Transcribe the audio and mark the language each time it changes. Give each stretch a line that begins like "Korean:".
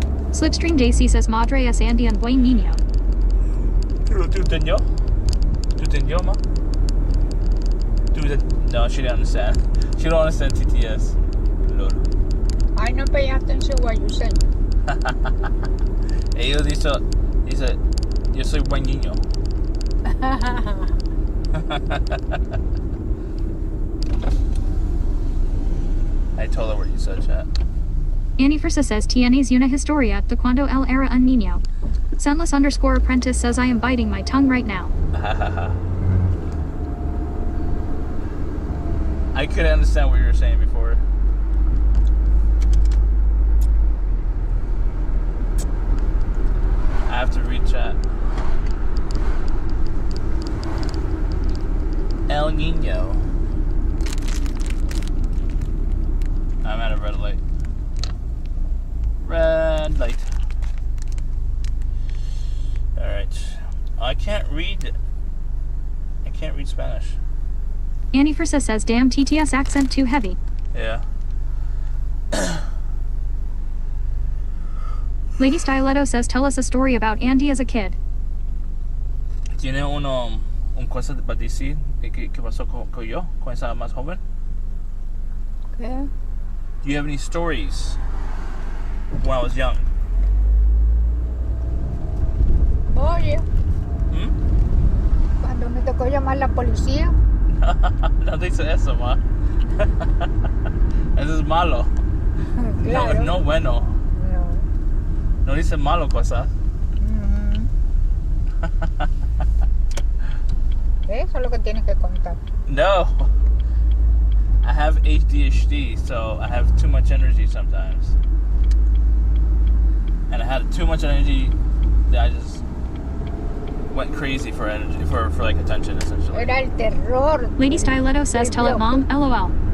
English: Slipstream JC says
Spanish: Madre es
English: Andy and
Spanish: buen niño. ¿Tú entendió? ¿Tú entendió, ma?
English: No, she didn't understand. She don't understand TTS. Lol. I no pay attention what you say.
Spanish: Ellos dice, yo soy buen niño.
English: I told her what you said, chat.
Spanish: Annie Frisa
English: says
Spanish: tienes una historia de cuando él era un niño.
English: Sunless_apprentice says I am biting my tongue right now. I couldn't understand what you were saying before. I have to read chat.
Spanish: El Nino.
English: I'm at a red light. Red light. Alright. I can't read Spanish. Annie Frissa says, damn TTS accent too heavy. Yeah. Lady Stiletto says, tell us a story about Andy as a kid.
Spanish: ¿Tiene un cosa para decir que pasó con yo, cuando estaba más joven? ¿Qué?
English: Do you have any stories when I was young?
Spanish: Oye, Hmm? cuando me tocó llamar a la policía, No dice eso, ma. Eso es malo. claro. No bueno. No. No dice malo cosas. Eso es lo que tienes que contar. No.
English: I have ADHD, so I have too much energy sometimes. And I had too much energy that I just went crazy for energy, for like attention, essentially.
Spanish: Era el terror.
English: Lady Stiletto says, tell it mom, LOL.